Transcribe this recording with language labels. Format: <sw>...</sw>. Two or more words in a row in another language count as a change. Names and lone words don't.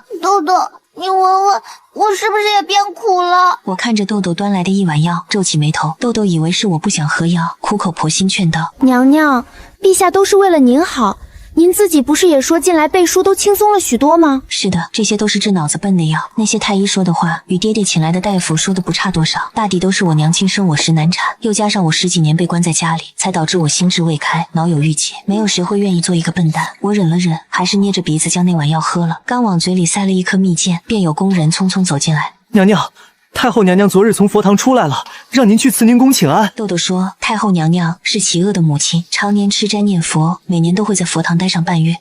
<zh>豆豆，你聞聞，我是不是也变苦了？我看着豆豆端來的一碗藥，皺起眉頭。豆豆以為是我不想喝藥，苦口婆心勸道：“ 娘娘，陛下都是為了您好，您自己不是也說近來背書都輕鬆了許多嗎？” 是的，這些都是治腦子笨的藥。那些太醫說的話，與爹爹請來的大夫說的不差多少，大抵都是我娘親生我時難產，又加上我10幾年被關在家裡，才導致我心智未開，腦有鬱結。沒有誰會願意做一個笨蛋。我忍了忍，還是捏着鼻子將那碗藥喝了。剛往嘴裡塞了一顆蜜餞，便有宮人匆匆走進來。娘娘， 太后娘娘昨日從佛堂出來了，讓您去慈寧宮請安。豆豆說，太後娘娘是齊惡的母親，常年吃齋念佛，每年都會在佛堂待上半月。</zh>